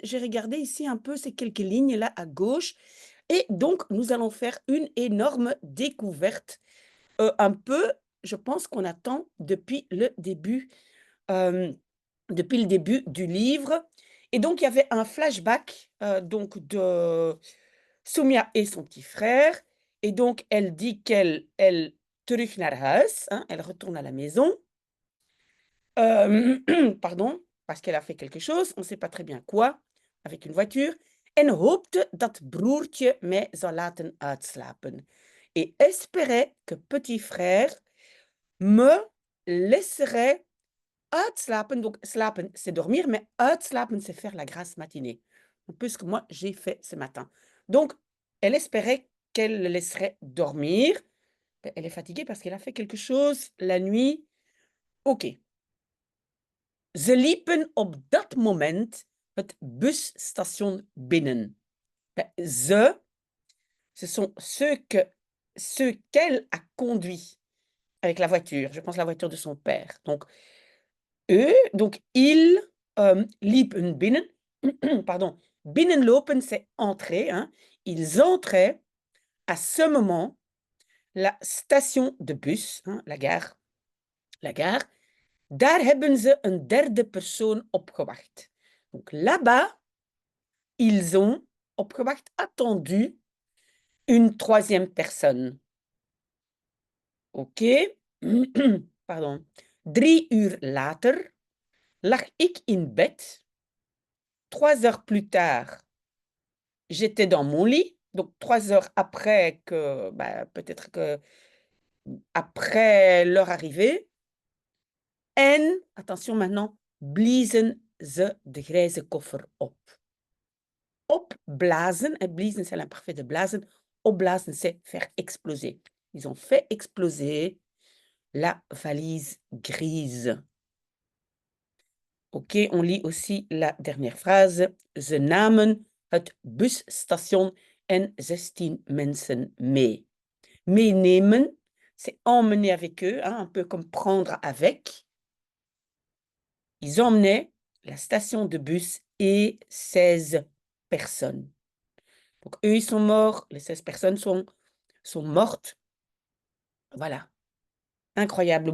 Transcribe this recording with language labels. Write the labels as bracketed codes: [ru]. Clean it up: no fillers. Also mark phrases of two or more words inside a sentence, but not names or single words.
[fr] J'ai regardé ici un peu ces quelques lignes là à gauche. Et donc, nous allons faire une énorme découverte, un peu, je pense qu'on attend hem, depuis le début du livre. Et donc, il y avait un flashback, donc de Soumia et son petit frère. Et donc, elle dit qu'elle [nl] terug naar huis, [fr] hein, elle retourne à la maison. Hem, pardon, parce qu'elle a fait quelque chose, on ne sait pas très bien quoi, avec une voiture. [nl] En hoopte dat broertje mij zou laten uitslapen. [fr] Et espérait que petit frère me laisserait uitslapen. Donc, slapen, c'est dormir, mais uitslapen, c'est faire la grasse matinée. Un peu ce que moi, j'ai fait ce matin. Donc, elle espérait qu'elle le laisserait dormir. Elle est fatiguée parce qu'elle a fait quelque chose la nuit. OK. [nl] Ze liepen op dat moment het busstation binnen. Ze, [fr] ce sont ceux qu'elle a conduits avec la voiture. Je pense la voiture de son père. Donc, eux, donc ils [nl] liepen binnen. [fr] Pardon. Binnenlopen, c'est entrer. Hein. Ils entraient à ce moment la station de bus, hein, la gare. La gare. [nl] Daar hebben ze een derde persoon opgewacht. [fr] Donc là-bas, ils ont opgewacht, attendu une troisième personne. OK. Pardon. [nl] 3 uur later lag ik in bed. [fr] 3 heures plus tard, j'étais dans mon lit. Donc 3 heures après que, bah, peut-être que après leur arrivée. En, attention maintenant, [nl] bliezen ze de grijze koffer op. Opblazen, [fr] et bliezen c'est l'imparfait de blazen, opblazen c'est faire exploser. Ils ont fait exploser la valise grise. OK, on lit aussi la dernière phrase. [nl] Ze namen het busstation en 16 mensen mee. Meenemen, [fr] c'est emmener avec eux, hein, un peu comme prendre avec. Ils emmenaient la station de bus et 16 personnes. Donc eux, ils sont morts, les 16 personnes sont mortes. Voilà, incroyable.